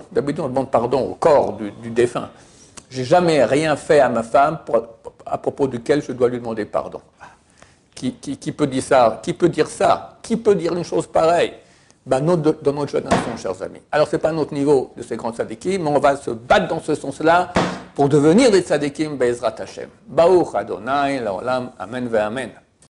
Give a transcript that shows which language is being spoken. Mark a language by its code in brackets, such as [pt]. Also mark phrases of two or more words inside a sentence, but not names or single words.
[fr] D'habitude, on demande pardon au corps du défunt. J'ai jamais rien fait à ma femme à propos duquel je dois lui demander pardon. Qui peut dire ça? Qui peut dire ça? Qui peut dire une chose pareille? dans notre génération, chers amis. Alors, ce n'est pas notre niveau de ces grands tzadikim, mais on va se battre dans ce sens-là pour devenir des tzadikim, [he] בעזרת השם. ברוך אדוני, לעולם, אמן ואמן.